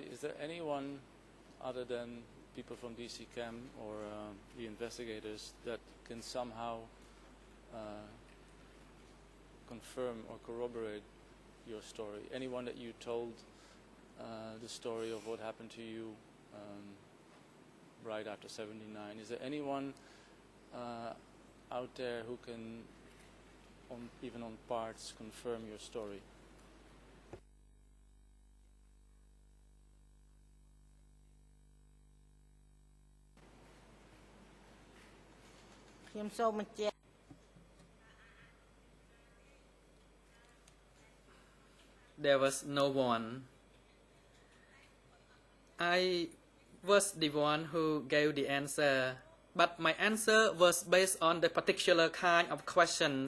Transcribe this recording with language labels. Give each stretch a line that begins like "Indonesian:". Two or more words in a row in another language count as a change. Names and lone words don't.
English: Is there anyone other than people from DC Cam or the investigators that can somehow confirm or corroborate your story? Anyone that you told the story of what happened to you right after 79? Is there anyone out there who can, even on parts, confirm your story.
Khmer: ខ្ញុំសូមបញ្ជាក់
English: There was no one. I was the one who gave the answer, but my answer was based on the particular kind of questions.